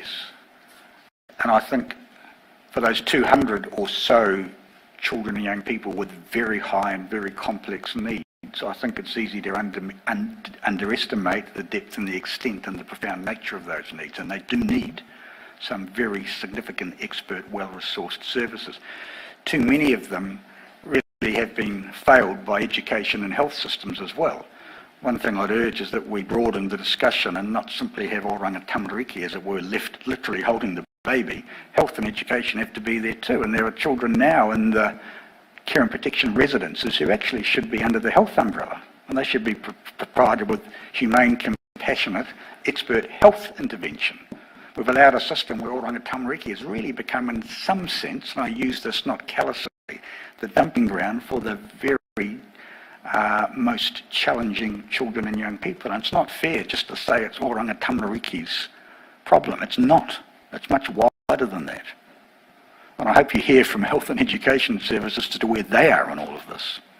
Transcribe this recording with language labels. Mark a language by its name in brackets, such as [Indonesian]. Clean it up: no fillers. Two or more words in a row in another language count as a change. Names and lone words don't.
[English] And I think for those 200 or so children and young people with very high and very complex needs, I think it's easy to underestimate the depth and the extent and the profound nature of those needs, and they do need some very significant expert, well-resourced services. Too many of them really have been failed by education and health systems as well. One thing I'd urge is that we broaden the discussion and not simply have oranga tamariki, as it were, left literally holding the baby. Health and education have to be there too, and there are children now in the care and protection residences who actually should be under the health umbrella, and they should be provided with humane, compassionate, expert health intervention. We've allowed a system where oranga tamariki has really become, in some sense, and I use this not callously, the dumping ground for the very most challenging children and young people. And it's not fair just to say it's oranga tamariki's problem. It's not. It's much wider than that. And I hope you hear from health and education services as to where they are in all of this.